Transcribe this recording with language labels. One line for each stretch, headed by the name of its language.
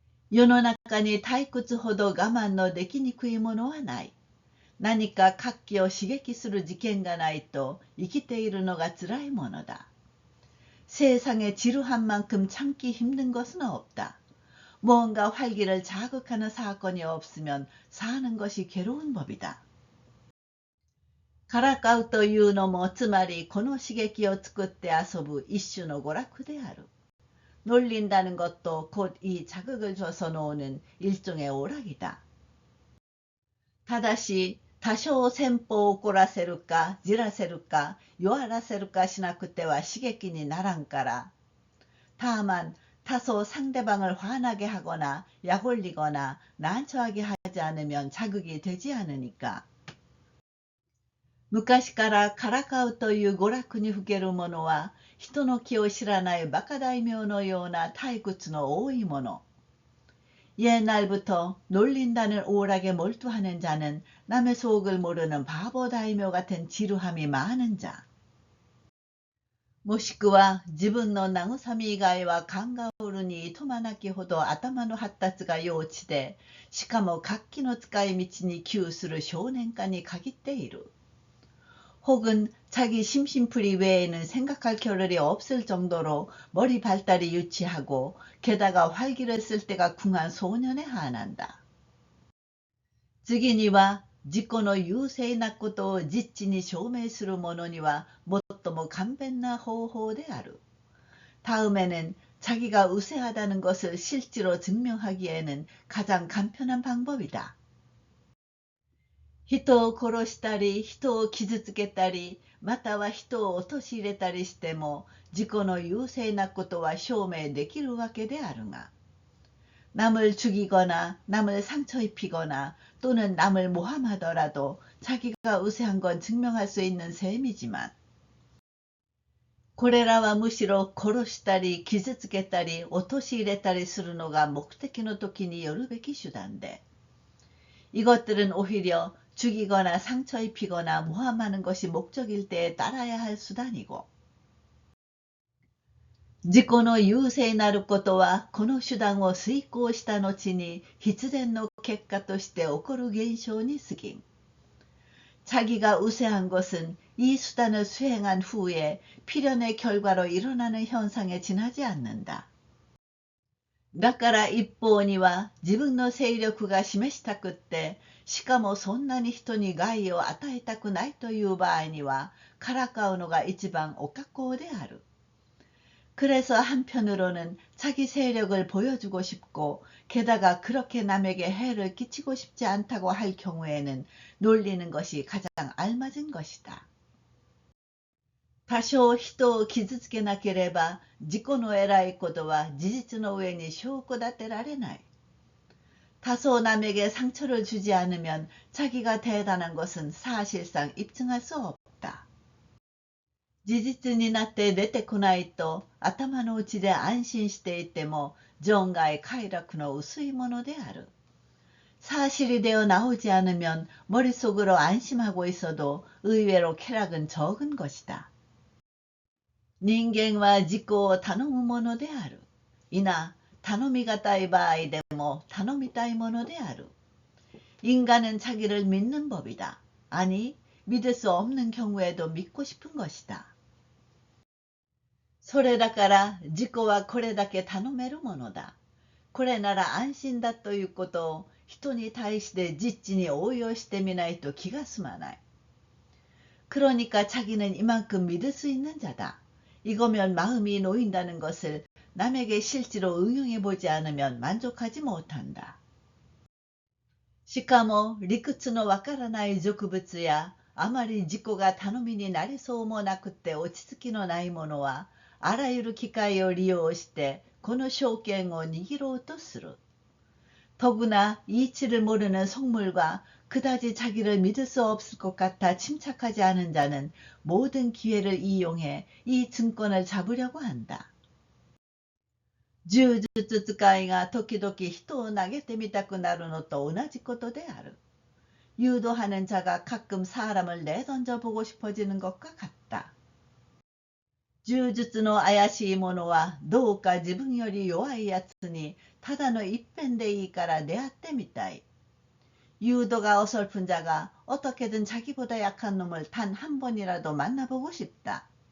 Japanese: 世の中に退屈ほど我慢のできにくいものはない。何か活気を刺激する事件がないと生きているのが辛いものだ。
Korean: 세상에 지루한 만큼 참기 힘든 것은 없다. 무언가 활기를 자극하는 사건이 없으면 사는 것이 괴로운 법이다.
Japanese: からかうというのもつまりこの刺激を作って遊ぶ一種の娯楽である。
Korean: 놀린다는 것도 곧 이 자극을 줘서 노는 일종의 오락이다.
Japanese: 다다시多少戦法を怒らせるかじらせるか弱らせるかしなくては刺激にならんから。
Korean: 다만 다소 상대방을 화나게 하거나 약올리거나 난처하게 하지 않으면 자극이 되지 않으니까.
Japanese: 昔からからかうという娯楽にふける者は人の気を知らないバカ大名のような退屈の多いもの。
Korean: 옛날부터 놀린다는 오락에 몰두하는 자는 남의 속을 모르는 바보 다이묘 같은 지루함이 많은 자.
Japanese: もしくは自分の慰み以外は考えるにとまなきほど頭の発達が幼稚で、しかも活気の使い道に窮する少年家に限っている。
Korean: 혹은 자기 심심풀이 외에는 생각할 겨를이 없을 정도로 머리 발달이 유치하고 게다가 활기를 쓸 때가 궁한 소년에 한한다.
Japanese: 次には自己の優勢なことを実地に証明する者には最も簡便な方法である。
Korean: 다음에는 자기가 우세하다는 것을 실제로 증명하기에는 가장 간편한 방법이다.
Japanese: 人を殺したり、人を傷つけたり、または人を陥れたりしても、自己の優勢なことは証明できるわけであるが、
Korean: 남을 죽이거나 남을 상처 입히거나 또는 남을 모함하더라도 자기가 우세한 건 증명할 수 있는 셈이지만,
Japanese: これらはむしろ殺したり傷つけたり陥れたりするのが目的の時によるべき手段で、
Korean: 이것들은 오히려 죽이거나 상처 입히거나 모함하는 것이 목적일 때에 따라야 할 수단이고,
Japanese: 自己の優勢なることはこの手段を遂行した後に必然の結果として起こる現象に過ぎん。
Korean: 자기가 우세한 것은 이 수단을 수행한 후에 필연의 결과로 일어나는 현상에 지나지 않는다.
Japanese: だから一方には自分の勢力が示したくって、しかもそんなに人に害を与えたくないという場合にはからかうのが一番お格好である。
Korean: 그래서 한편으로는 자기 세력을 보여주고 싶고 게다가 그렇게 남에게 해를 끼치고 싶지 않다고 할 경우에는 놀리는 것이 가장 알맞은 것이다.
Japanese: 多少人を傷つけなければ自己の偉いことは事実の上に証拠立てられない。
Korean: 다소 남에게 상처를 주지 않으면 자기가 대단한 것은 사실상 입증할 수 없다.
Japanese: 事実になって出てこないと頭の内で安心していても存外快楽の薄いものである。
Korean: 사실이 되어 나오지 않으면 머릿속으로 안심하고 있어도 의외로 쾌락은 적은 것이다.
Japanese: 人間は自己を頼むものである。いな、頼みがたい場合でも頼みたいものである。
Korean: 인간은 자기를 믿는 법이다. 아니, 믿을 수 없는 경우에도 믿고 싶은 것이다.
Japanese: それだから自己はこれだけ頼めるものだ。これなら安心だということを人に対して実地に応用してみないと気が済まない。
Korean: 그러니까 자기는 이만큼 믿을 수 있는 자다. 이거면 마음이 놓인다는 것을 남에게 실제로 응용해 보지 않으면 만족하지 못한다.
Japanese: しかも理屈のわからない俗物やあまり自己が頼みになりそうもなくて落ち着きのないものはあらゆる機会を利用してこの証券を握ろうとする。
Korean: 더구나 이치를 모르는 속물과 그다지 자기를 믿을 수 없을 것 같아 침착하지 않은 자는 모든 기회를 이용해 이 증권을 잡으려고 한다.
Japanese: 柔術使いが時々人を投げてみたくなるのと同じことである。
Korean: 유도하는 자가 가끔 사람을 내던져 보고 싶어지는 것과 같다.
Japanese: 柔術の怪しい者はどうか自分より弱いやつにただの一遍でいいから出会ってみたい。
Korean: 유도가 어설픈 자가 어떻게든 자기보다 약한 놈을 단 한 번이라도 만나보고 싶다.